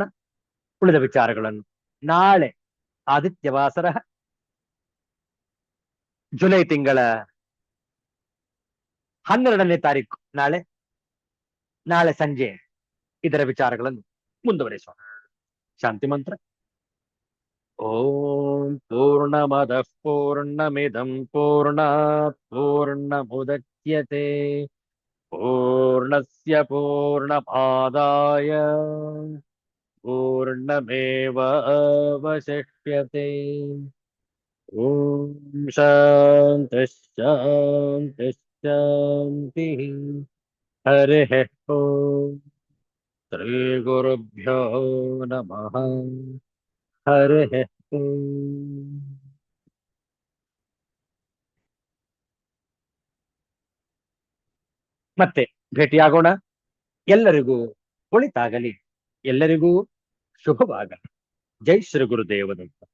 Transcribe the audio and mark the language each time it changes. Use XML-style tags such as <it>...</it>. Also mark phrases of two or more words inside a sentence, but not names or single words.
<kn>ಉಳಿದ ವಿಚಾರಗಳನ್ನು ನಾಳೆ ಆದಿತ್ಯವಾಸರ ಜುಲೈ ತಿಂಗಳ 12ನೇ ತಾರೀಕು ನಾಳೆ ಸಂಜೆ ಇದರ ವಿಚಾರಗಳನ್ನು ಮುಂದುವರಿಸೋಣ. ಶಾಂತಿ ಮಂತ್ರ.</kn> <sa>ಓಂ ಪೂರ್ಣಮದಃ ಪೂರ್ಣಮಿದಂ ಪೂರ್ಣಾತ್ ಪೂರ್ಣಮುದಚ್ಯತೆ ಪೂರ್ಣಸ್ಯ ಪೂರ್ಣಮಾದಾಯ ಪೂರ್ಣಮೇವಾವಶಿಷ್ಯತೆ. ಓಂ ಶಾಂತಿ ಶಾಂತಿ ಶಾಂತಿ. ಹರಿಃ ಓಂ. ಶ್ರೀ ಗುರುಭ್ಯೋ ನಮಃ. ಹರಿಃ ಓಂ.</sa> <kn>ಮತ್ತೆ ಭೇಟಿಯಾಗೋಣ. ಎಲ್ಲರಿಗೂ ಒಳಿತಾಗಲಿ, ಎಲ್ಲರಿಗೂ ಶುಭವಾಗಲಿ. ಜೈ ಶ್ರೀ ಗುರುದೇವದತ್ತ.</kn>